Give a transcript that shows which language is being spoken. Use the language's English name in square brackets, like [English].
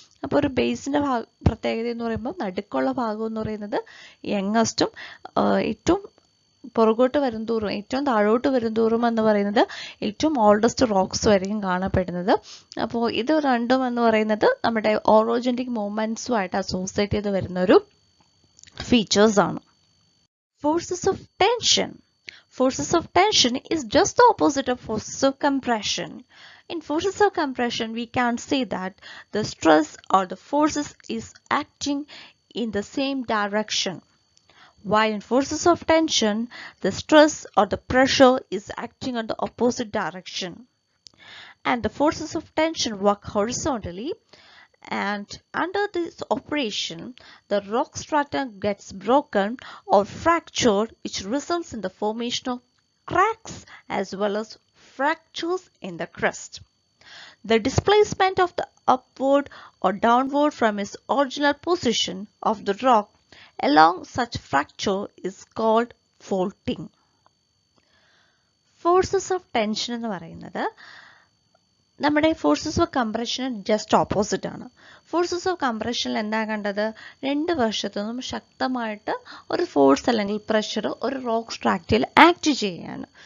[Malayalam] അപ്പോൾ ഒരു ബേസിൻ്റെ പ്രത്യേകത എന്ന് പറയുമ്പോൾ നടുക്കുള്ള ഭാഗം എന്ന് പറയുന്നത് യങ്ങസ്റ്റും ഏറ്റവും പുറകോട്ട് വരും തോറും ഏറ്റവും താഴോട്ട് വരും തോറും എന്ന് പറയുന്നത് ഏറ്റവും ഓൾഡസ്റ്റ് റോക്സ് ആയിരിക്കും കാണപ്പെടുന്നത്. അപ്പോൾ ഇത് രണ്ടും എന്ന് പറയുന്നത് നമ്മുടെ ഓറോജന്റിക് മൂവ്മെന്റ്സുമായിട്ട് അസോസിയേറ്റ് ചെയ്ത് വരുന്ന ഒരു ഫീച്ചേഴ്സ് ആണ്. Forces of tension. [English] Forces of tension is just the opposite of forces of compression. In forces of compression, we can say that the stress or the forces is acting in the same direction, while in forces of tension, the stress or the pressure is acting on the opposite direction. And the forces of tension work horizontally, and under this operation, the rock strata gets broken or fractured, which results in the formation of cracks as well as fractures in the crust. The displacement of the upward or downward from its original position of the rock along such fracture is called faulting. [Malayalam] Forces of tension എന്ന് പറയുന്നത് നമ്മുടെ forces of കംപ്രഷന് just opposite ആണ്. Forces of കംപ്രഷനിൽ എന്താ കണ്ടത്? രണ്ട് വശത്തു നിന്നും ശക്തമായിട്ട് ഒരു ഫോഴ്സ് അല്ലെങ്കിൽ പ്രഷർ ഒരു റോക്ക് സ്ട്രാക്റ്റിൽ ആക്ട് ചെയ്യുകയാണ്.